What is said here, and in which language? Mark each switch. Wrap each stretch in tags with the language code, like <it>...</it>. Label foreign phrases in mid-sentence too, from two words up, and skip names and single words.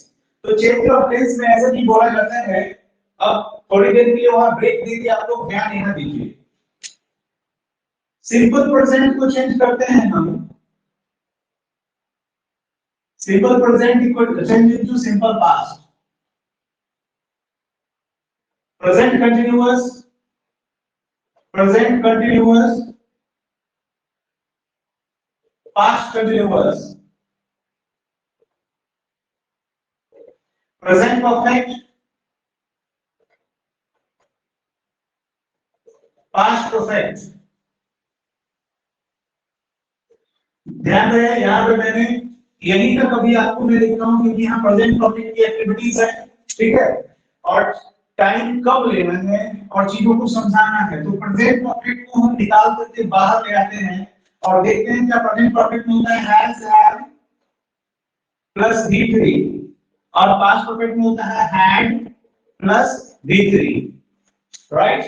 <hi>तो</hi> <en>change of tense</en> <hi>में ऐसा नहीं बोला जाता है। अब थोड़ी देर के लिए वहां ब्रेक दीजिए, आप लोग ध्यान यहाँ दीजिए।</hi> <en>simple present</en> <hi>को चेंज करते हैं हम,</hi> <en>simple present equal change into simple past. present continuous, present continuous, past continuous, present perfect, past perfect।</en> <hi>ध्यान रहे यहाँ पे मैंने यहीं तक अभी आपको मैं लिख रहा हूँ क्योंकि यहाँ</hi> <en>present perfect</en> <hi>की एक्टिविटीज है, ठीक है। और टाइम कब लेना है और चीजों को समझाना है। तो</hi> <en>present perfect</en> <hi>को हम निकाल करके बाहर ले आते हैं और देखते हैं क्या</hi> <en>present perfect</en> <hi>में होता है,</hi> <en>has had plus V3</en> <hi>और</hi> <en>past perfect</en> <hi>में होता है</hi> <en>had plus V3,</en> <hi>राइट।</hi>